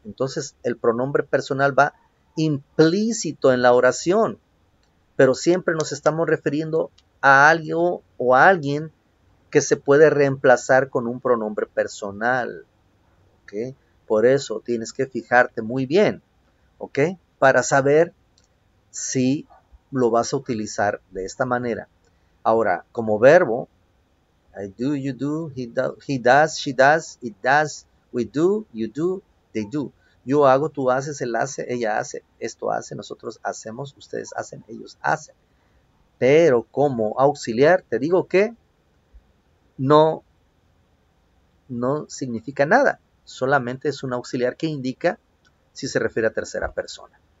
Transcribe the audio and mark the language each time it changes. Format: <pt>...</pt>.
<es>Entonces, el pronombre personal va implícito en la oración, pero siempre nos estamos refiriendo a algo o a alguien que se puede reemplazar con un pronombre personal. ¿Ok? Por eso tienes que fijarte muy bien, ¿ok? Para saber si lo vas a utilizar de esta manera. Ahora, como verbo,</es> <en>I do, you do, he does, she does, it does, we do, you do, they do.</en> <es>Yo hago, tú haces, él hace, ella hace, esto hace, nosotros hacemos, ustedes hacen, ellos hacen. Pero como auxiliar, te digo que no significa nada. Solamente es un auxiliar que indica si se refiere a tercera persona.</es>